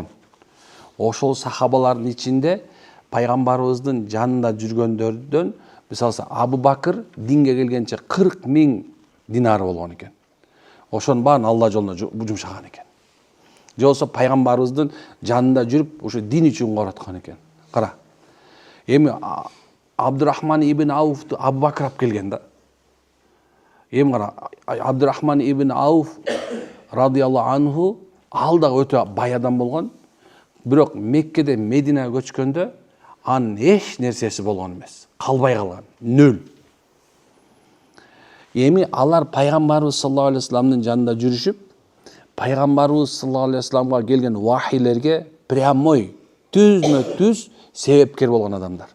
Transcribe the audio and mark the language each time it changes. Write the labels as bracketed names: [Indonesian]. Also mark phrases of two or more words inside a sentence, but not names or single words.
[Kyrgyz] Ошол сахабалардын ичинде пайгамбарыбыздын жанында жүргөндөрдөн, мисалы Абу Бакыр динге келгенче 40 000 динар болгон экен. Ошонун баарын Алла жолуна жумшаган экен. Же болсо пайгамбарыбыздын жанында жүрүп, ошо дин үчүн короткон экен. Кара. Эми Абдурахман ибн Ауфту Абу Бакыр алып келген да. Эми кара, Абдурахман ибн Ауф [Arabic] رضي الله عنه [Kyrgyz] ал да өтө бай адам болгон. Бирок Меккеден Мединага көчкөндө анын эч нерсеси болгон эмес. Калбай калган, нөл. Эми алар пайгамбарыбыз [Arabic] صلى الله عليه وسلم [Kyrgyz] жанында жүрүшүп, пайгамбарыбыз [Arabic] صلى الله عليه وسلم [Kyrgyz] келген вахилерге прямой, түзмө-түз себепкер болгон адамдар.